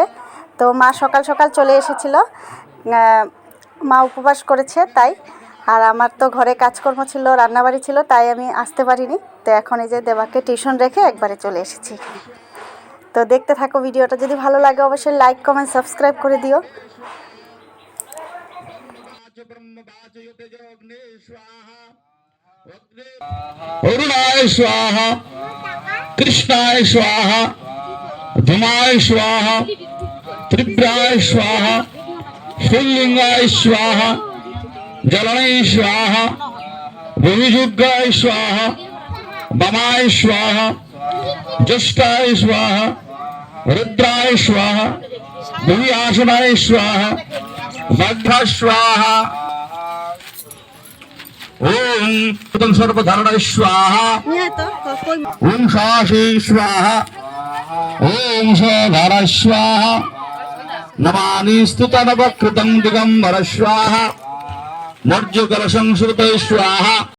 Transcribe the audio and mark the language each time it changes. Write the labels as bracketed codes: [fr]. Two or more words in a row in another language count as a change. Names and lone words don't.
[bn] তো মা সকাল সকাল চলে এসেছিল, মা উপবাস করেছে তাই। আর আমার তো ঘরে কাজকর্ম ছিল, রান্নাবাড়ি ছিল, তাই আমি আসতে পারিনি। তো এখন এই যে দেবাকে টিউশন রেখে একবারে চলে এসেছি। তো দেখতে থাকো ভিডিওটা, যদি ভালো লাগে অবশ্যই [en] like, comment, subscribe [bn] করে দিও। [sa] অরুণায় স্বাহা, কৃষ্ণায় স্বাহা, ধূমায় স্বাহা, ত্রিপ্রায় স্বাহা, স্ফুল্লিঙ্গায় স্বাহা, জলনায় স্বাহা, ভূমিযুগায় স্বাহা, বামায় স্বাহা, জ্যেষ্ঠায় স্বাহা, রুদ্রায় স্বাহা, ভূমি আসনায় স্বাহা, মধ্য স্বাহা। ओम प्रथम सर्वधारणाय स्वाहा, ओम शाशी स्वाहा, ओम सधारा स्वाहा, नमानि स्तुतनवकृतं दिगंबर स्वाहा, मर्जकल संस्कृत स्वाहा।